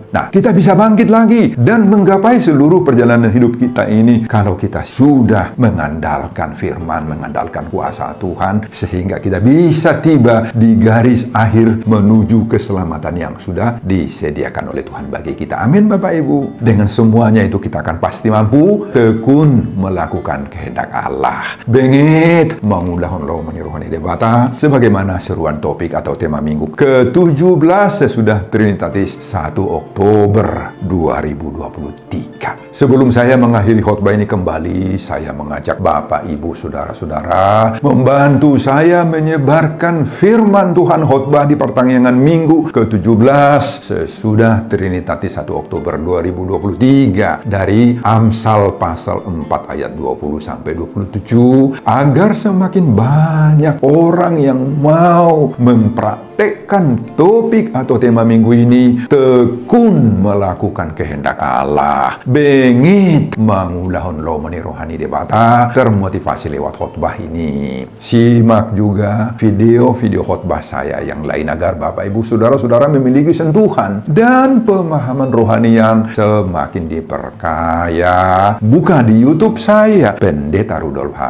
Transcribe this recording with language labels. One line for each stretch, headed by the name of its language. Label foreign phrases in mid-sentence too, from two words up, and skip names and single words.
Indonesian: Nah, kita bisa bangkit lagi dan menggapai seluruh perjalanan hidup kita ini kalau kita sudah mengandalkan firman, mengandalkan kuasa Tuhan, sehingga kita bisa tiba di garis akhir menuju keselamatan yang sudah disediakan oleh Tuhan bagi kita. Amin Bapak Ibu. Dengan semuanya itu kita akan pasti mampu tekun melakukan kehendak Allah.
Batak Toba: Bengit mengulahon lo meniruhani debata
Indonesian: sebagaimana seruan topik atau tema minggu ke-17 sesudah Trinitatis 1 Oktober 2023. Sebelum saya mengakhiri khotbah ini kembali, saya mengajak Bapak Ibu saudara-saudara membantu saya menyebarkan firman Tuhan khotbah di pertengahan minggu ke-17 sesudah Trinitatis 1 Oktober 2023 dari Amsal pasal 4 ayat 20 sampai 27 agar semakin banyak orang yang mau mempraktekkan topik atau tema minggu ini, tekun melakukan kehendak Allah.
Batak Toba: Bengit mengulahon lo meni rohani debata
Indonesian: termotivasi lewat khotbah ini. Simak juga video-video khotbah saya yang lain agar Bapak Ibu saudara-saudara memiliki sentuhan dan pemahaman rohani yang semakin diperkaya. Buka di YouTube saya, Pendeta Rudolf H.